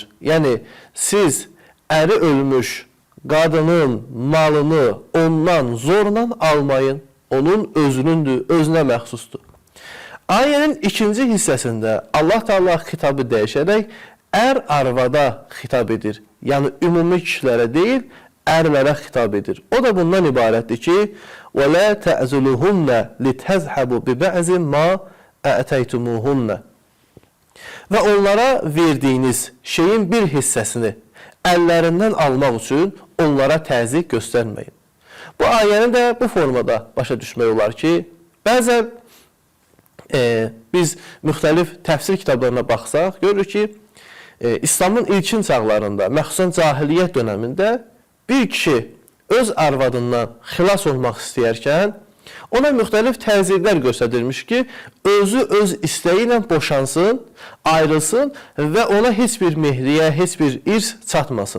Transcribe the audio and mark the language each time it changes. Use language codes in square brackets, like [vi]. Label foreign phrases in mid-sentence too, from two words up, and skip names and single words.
[az] Yəni, siz əri ölmüş qadının malını ondan zorla almayın. Onun özünündür, özünə məxsusdur. Ayənin ikinci hissəsində Allah Teala xitabı dəyişərək ər arvada xitab edir. Yəni, ümumi kişilərə deyil, ərlərə xitab edir. O da bundan ibarətdir ki, [ar] وَلَا تَعْزُلُهُنَّ لِتَذْحَبُوا بِبَعْزِ مَا أَتَيْتُمُوهُنَّ [az] Və onlara verdiyiniz şeyin bir hissəsini əllərindən almaq üçün onlara təzyiq göstərməyin. Bu ayəni də bu formada başa düşmək olar ki, bəzən biz müxtəlif təfsir kitablarına baxsaq, görürük ki, İslamın ilkin çağlarında, məxsusən cahiliyyət dönəmində bir kişi öz arvadından xilas olmaq istəyərkən, ona müxtəlif təzyiqlər göstərilmiş ki, özü öz istəyi ilə boşansın, ayrılsın və ona heç bir mehriyə, heç bir irs çatmasın.